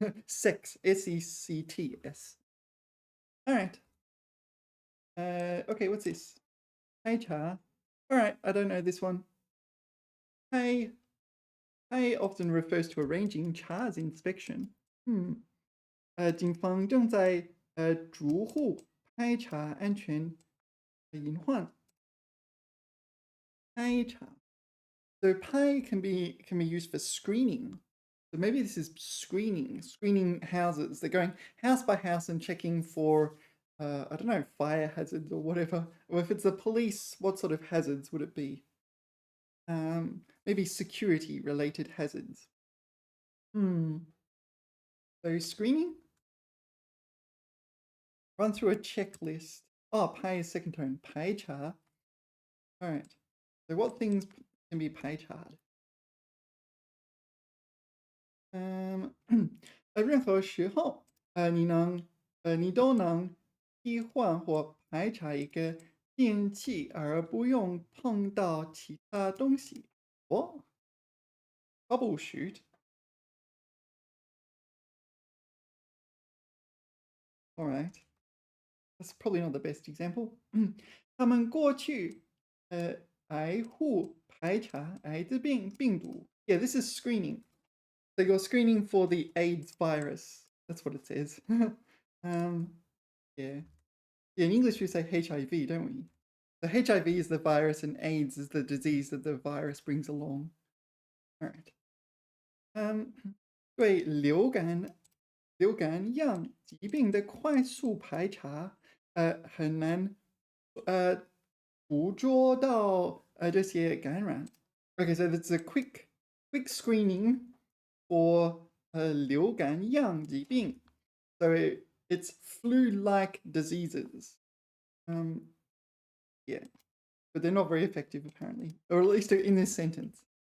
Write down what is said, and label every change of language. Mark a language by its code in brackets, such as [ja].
[en] Sects, S-E-C-T-S. All right. Okay, what's this? Hey, cha. All right, I don't know this one. Hey often refers to arranging Cha's inspection. [zh] 警方正在逐户排查安全隐患。排查. [en] So 排 can be used for screening. So maybe this is screening houses. They're going house by house and checking for, I don't know, fire hazards or whatever. Or if it's the police, what sort of hazards would it be? Maybe security related hazards. So screening? Run through a checklist. Oh, 排 is second tone. 排查.All right. So what things can be 排查? [zh] 任何时候，你都能替换或排查一个电器，而不用碰到其他东西。 [en] What? Troubleshoot? All right. That's probably not the best example. [zh] 他们过去爱护排查艾滋病毒. [en] Yeah, this is screening. So you're screening for the AIDS virus. That's what it says. Yeah. In English we say HIV, don't we? So HIV is the virus and AIDS is the disease that the virus brings along. All right. [zh] 对流感样疾病的快速排查，很难捕捉到这些感染. [en] Okay, so that's a quick screening for 流感样疾病. So it's flu-like diseases. Yeah, but they're not very effective apparently, or at least in this sentence.